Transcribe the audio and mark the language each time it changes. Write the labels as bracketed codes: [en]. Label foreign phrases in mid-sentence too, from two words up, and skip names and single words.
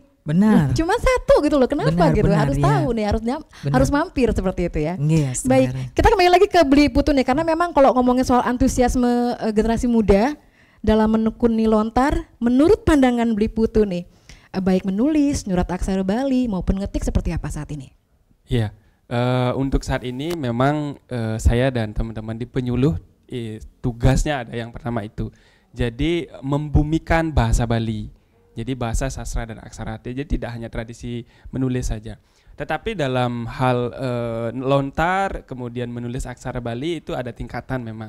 [id] Benar. Cuma satu gitu loh. Kenapa gitu? Harus tahu nih, harus mampir seperti itu ya. Yes, baik, kita kembali lagi ke Beli Putu nih, karena memang kalau ngomongin soal antusiasme generasi muda dalam menekuni lontar, menurut pandangan Beli Putu nih, baik menulis, nyurat aksara Bali maupun ngetik seperti apa saat ini? Iya, untuk saat ini memang saya dan teman-teman di penyuluh tugasnya ada yang pertama itu. Jadi membumikan bahasa Bali. Jadi bahasa sastra dan aksara. Jadi tidak hanya tradisi menulis saja. Tetapi dalam hal lontar kemudian menulis aksara Bali itu ada tingkatan memang.